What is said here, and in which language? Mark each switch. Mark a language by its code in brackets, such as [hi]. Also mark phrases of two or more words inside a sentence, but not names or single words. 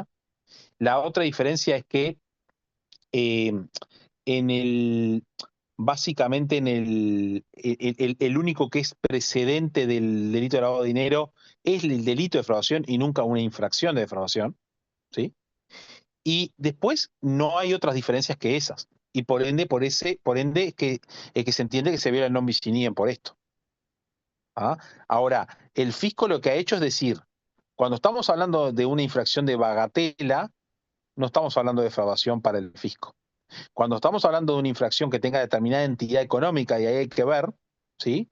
[es] La otra diferencia es que eh, en el, básicamente el único que es precedente del delito de lavado de dinero es el delito de defraudación y nunca una infracción de defraudación, ¿sí? Y después no hay otras diferencias que esas. Y por ende es que se entiende que se viola el [la] non bis in idem [es] por esto. ¿Ah? Ahora, el fisco lo que ha hecho es decir, cuando estamos hablando de una infracción de bagatela, no estamos hablando de defraudación para el fisco. Cuando estamos hablando de una infracción que tenga determinada entidad económica, y ahí hay que ver, ¿sí?